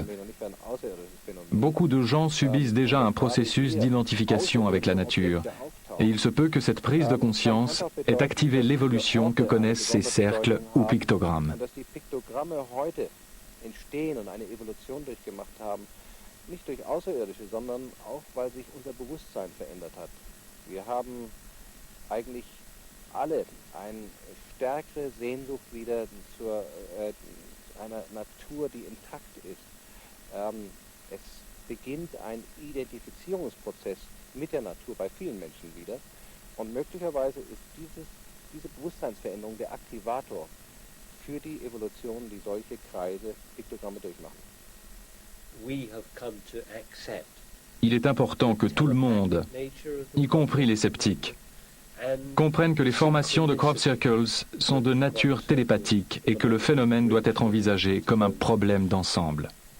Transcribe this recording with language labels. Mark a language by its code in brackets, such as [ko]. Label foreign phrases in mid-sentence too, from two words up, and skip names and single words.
[fr] Beaucoup de gens subissent déjà un processus d'identification avec la nature, et il se peut que cette prise de conscience ait activé l'évolution que connaissent ces cercles ou pictogrammes. [de] nicht durch Außerirdische, sondern auch, weil sich unser Bewusstsein verändert hat. Wir haben eigentlich alle eine stärkere Sehnsucht wieder zu einer Natur, die intakt ist. Es beginnt ein Identifizierungsprozess mit der Natur bei vielen Menschen wieder. Und möglicherweise ist diese Bewusstseinsveränderung der Aktivator für die Evolution, die solche Kreise, Piktogramme durchmachen. [fr] Il est important que tout le monde, y compris les sceptiques, comprennent que les formations de [en] crop circles [fr] sont de nature télépathique et que le phénomène doit être envisagé comme un problème d'ensemble.